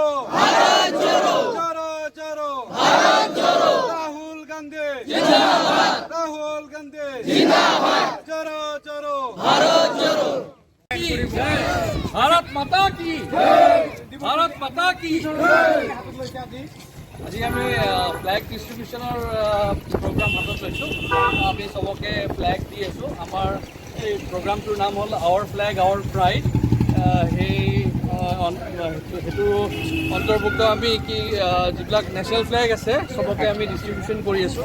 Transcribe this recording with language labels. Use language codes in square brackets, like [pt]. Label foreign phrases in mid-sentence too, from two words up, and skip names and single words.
[hi] भारत जोड़ो, जोरो जोरो भारत जोड़ो। राहुल गांधी जिंदाबाद, राहुल गांधी जिंदाबाद, जोरो जोरो भारत जोड़ो। भारत माता की भारत माता की। [as] আজি আমি [en] flag distribution program [as] হাতত লৈছোঁ। আমি চবকে ফ্লেগ দি আছোঁ। আমাৰ এই প্ৰগ্ৰামটোৰ নাম হ'ল আৱাৰ ফ্লেগ আৱাৰ প্ৰাইড। সেইটো অন্তৰ্ভুক্ত আমি কি যিবিলাক [en] national flag [as] আছে চবকে আমি ডিষ্ট্ৰিবিউশ্যন কৰি আছোঁ।